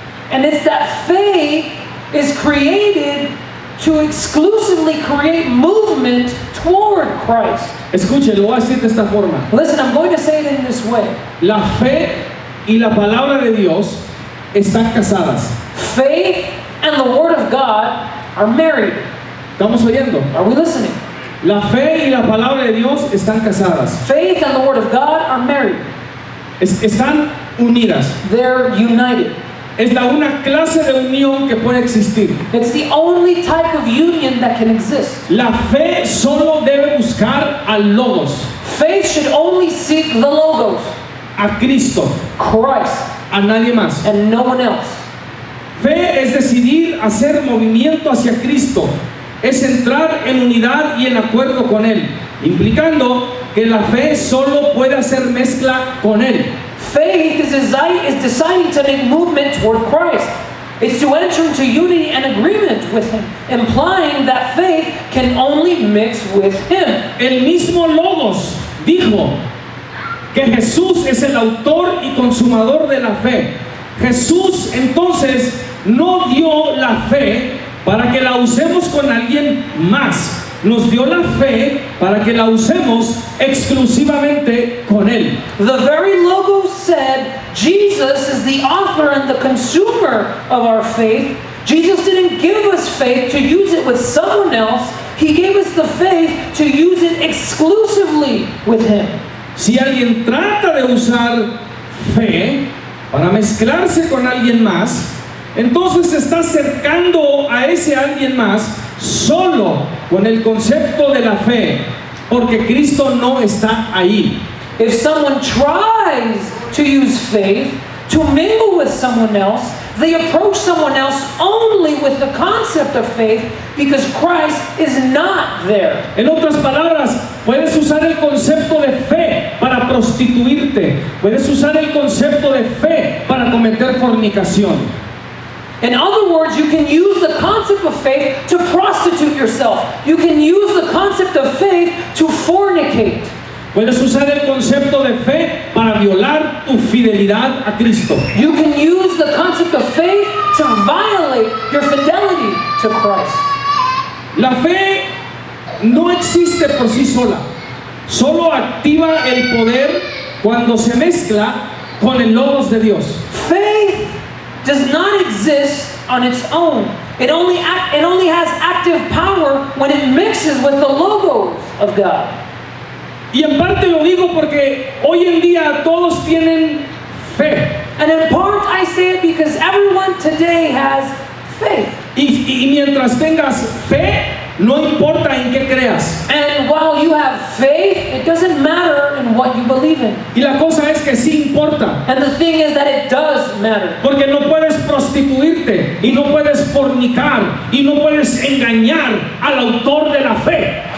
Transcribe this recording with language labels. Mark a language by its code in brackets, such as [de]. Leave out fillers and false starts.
[en] And it's that faith is created to exclusively create movement toward Christ. [es] Escuche, lo voy a decir de esta forma. [en] Listen, I'm going to say it in this way. [es] La fe y la palabra de Dios están casadas. [en] Faith and the Word of God are married. [es] ¿Estamos oyendo? [en] Are we listening? [es] La fe y la palabra de Dios están casadas. [en] Faith and the Word of God are married. [es] Están unidas. [en] They're united. [es] Es la una clase de unión que puede existir. [en] It's the only type of union that can exist. [es] La fe solo debe buscar al Logos, [en] Faith should only seek the Logos, [es] a Cristo, [en] Christ, [es] a nadie más. [en] and no one else. [es] Fe es decidir hacer movimiento hacia Cristo, es entrar en unidad y en acuerdo con Él, implicando que la fe solo puede hacer mezcla con Él. [en] Faith is deciding to make movement toward Christ. It's to enter into unity and agreement with Him, implying that faith can only mix with Him. [es] El mismo Logos dijo que Jesús es el autor y consumador de la fe. Jesús entonces no dio la fe para que la usemos con alguien más. Nos dio la fe para que la usemos exclusivamente con Él. [en] The very Logos said Jesus is the author and the consumer of our faith. Jesus didn't give us faith to use it with someone else. He gave us the faith to use it exclusively with Him. [es] Si alguien trata de usar fe para mezclarse con alguien más, entonces se está acercando a ese alguien más solo con el concepto de la fe, porque Cristo no está ahí. [en] If someone tries to use faith to mingle with someone else, they approach someone else only with the concept of faith because Christ is not there. [es] En otras palabras, puedes usar el concepto de fe para prostituirte, puedes usar el concepto de fe para cometer fornicación. [en] In other words, you can use the concept of faith to prostitute yourself. You can use the concept of faith to fornicate. [es] Puedes usar el concepto de fe para violar tu fidelidad a Cristo. [en] You can use the concept of faith to violate your fidelity to Christ. [es] La fe no existe por sí sola. Solo activa el poder cuando se mezcla con el Logos de Dios. [en] Faith does not exist on its own. It only has active power when it mixes with the Logos of God. [es] Y en parte lo digo porque hoy en día todos tienen fe. [en] And in part I say it because everyone today has faith. [es] Y mientras tengas fe, no importa en qué creas. [en] And while you have faith, it doesn't matter in what you believe in. [es] Y la cosa es que sí importa. [en] And the thing is that it does matter. [es] Porque no puedes prostituirte, y no puedes fornicar, y no puedes engañar al autor de la fe.